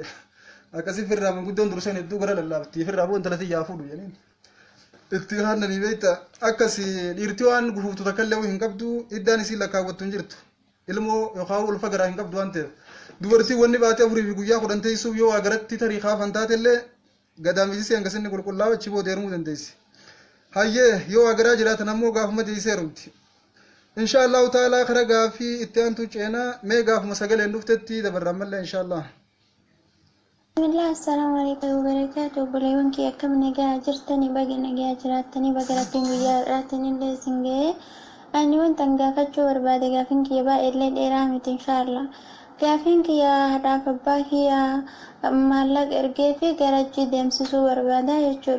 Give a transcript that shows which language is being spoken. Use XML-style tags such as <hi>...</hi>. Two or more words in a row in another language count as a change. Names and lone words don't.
<om>Akkasii firraa manguddoon durseen hedduu gara lallaaftii firraa boon talatii yaa fuudhu jedhanii itti haannanii beekta akkasii dhiirtii waan gufuuftu takkallee hin qabdu iddaan isii lakkaawwattu hin jirtu ilmoo yookaan ulfa garaa hin qabdu waan ta'eef dubartii wanni baatee afurii fi guyyaa kudhan teessuuf yoo waa garatti tarii kaafan taatellee gadaamisisee hangasinni qulqullaa'u achi booda heerumuu dandeessi hayyee yoo waa garaa jiraatan ammoo gaafuma deessee heerumti</om> <ar>إن شاء الله تعالى</ar> <om>kara gaafii itti aantu ceenaa mee gaafuma sagaleen dhuftetti dabarran mallee inshaallah.</om> <ar>بسم الله، السلام عليكم وبركاته.</ar> <om>Boleewwan kiyya akkam nagaa jirtanii baga nagaa jiraatanii baga rabbiin guyyaa irraatanii illee isin ga'ee ani wantan gaafachuu barbaade gaafiin kiyya baay'eellee dheeraa miti inshaallah. Gaafiin kiyya haadhaaf abbaa kiyya maallaqa ergee fi garajjii deemsisuu barbaada jechuudha.</om>